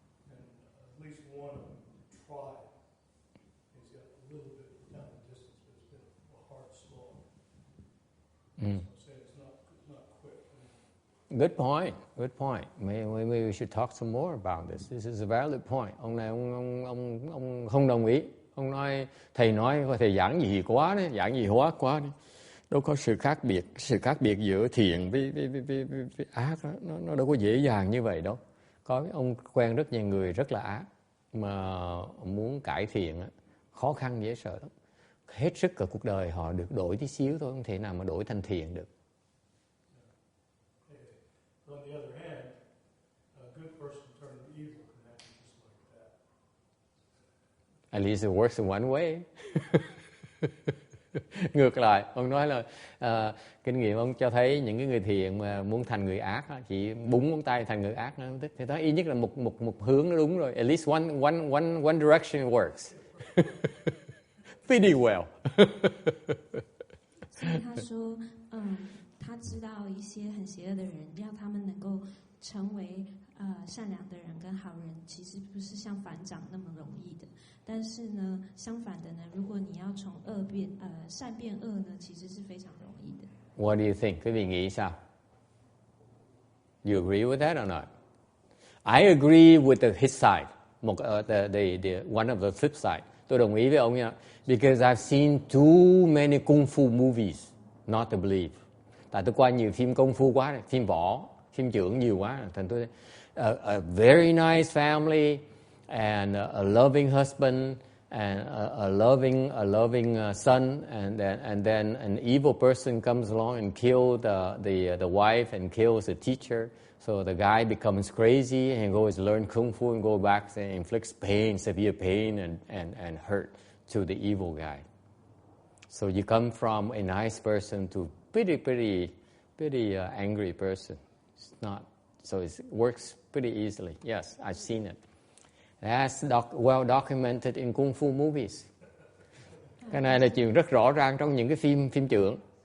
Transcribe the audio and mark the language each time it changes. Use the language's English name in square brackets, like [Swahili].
[English] And at least one of them tried. He's got a little bit down the distance, but it's been a hard slog. So I'm saying it's not quick. Good point. Good point. Maybe we should talk some more about this. This is a valid point. [Vietnamese] Ông này ông không đồng ý. Ông nói thầy giảng gì quá đấy, giảng gì hóa quá đấy. Đâu có sự khác biệt giữa thiện với ác đó. Nó đâu có dễ dàng như vậy đâu. Có ông quen rất nhiều người rất là ác mà muốn cải thiện khó khăn dễ sợ lắm. Hết sức cả cuộc đời họ được đổi tí xíu thôi, không thể nào mà đổi thành thiện được. [English] On the other hand, a good person turning evil can happen just like that. At least it works in one way. [Vietnamese] Ngược lại, ông nói là kinh nghiệm ông cho thấy những cái người thiện mà muốn thành người ác chỉ búng ngón tay thành người ác nó không thích. Thì đó ít nhất là một hướng nó đúng rồi. [English] At least one direction works. Pretty well. [Chinese] 所以他说，他知道一些很邪恶的人，让他们能够成为善良的人跟好人，其实不是像反掌那么容易的。但是呢，相反的呢，如果你要从善变恶呢，其实是非常容易的。 [English] What do you think? [Vietnamese] Quý vị nghĩ sao? [English] You agree with that or not? I agree with his side. One of the flip side. [Vietnamese] Tôi đồng ý với ông nha. [English] Because I've seen too many kung fu movies not to believe. [Vietnamese] Tại tôi coi nhiều phim công phu quá, phim võ, phim chưởng nhiều quá, thành tôi [English] a very nice family and a loving husband and a loving son, and then an evil person comes along and kills the wife and kills the teacher. So the guy becomes crazy and goes learn kung fu and go back and inflicts pain, severe pain and hurt to the evil guy. So you come from a nice person to pretty angry person. It's not, so it works pretty easily. Yes, I've seen it. That's well documented in kung fu movies. [Vietnamese] Cái này là chuyện rất rõ ràng trong những cái phim chưởng.